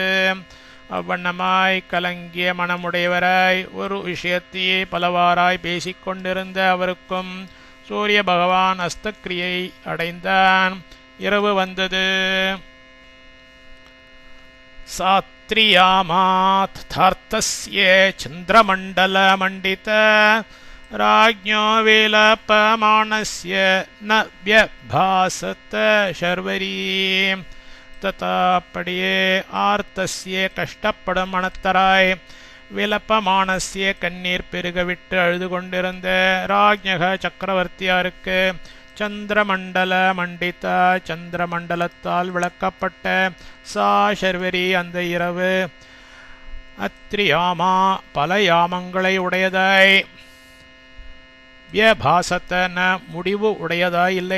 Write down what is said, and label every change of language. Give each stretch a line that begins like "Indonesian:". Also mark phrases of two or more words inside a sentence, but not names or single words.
Tamil: அவ்வண்ணமாய் கலங்கிய மனமுடையவராய் ஒரு விஷயத்தையே பலவாராய் பேசிக்கொண்டிருந்த அவருக்கும் சூரிய பகவான் அஸ்தக்கிரியை அடைந்தான். இரவு வந்தது.
Sanskrit: சாத்ரியாமாத் आर्तस्य चन्द्रमण्डलमण्डित राज्ञो विलपमानस्य न व्यभासत शर्वरी तथा
Tamil: அப்படியே ஆர்த்தஸ்ய கஷ்டப்படும் மனத்தராய் விலப்பமானஸ்ய கண்ணீர் பெருகவிட்டு அழுது கொண்டிருந்த ராஜ்ஞக சக்கரவர்த்தியாருக்கு
Sanskrit: चन्द्रमण्डल मण्डिता
Tamil: சந்திரமண்டலத்தால் விளக்கப்பட்ட
Sanskrit: सा शर्वरी
Tamil: அந்த இரவு அத்ரியாமா பல யாமங்களை உடையதாய் வியபாசத்தன முடிவு உடையதாய் இல்லை.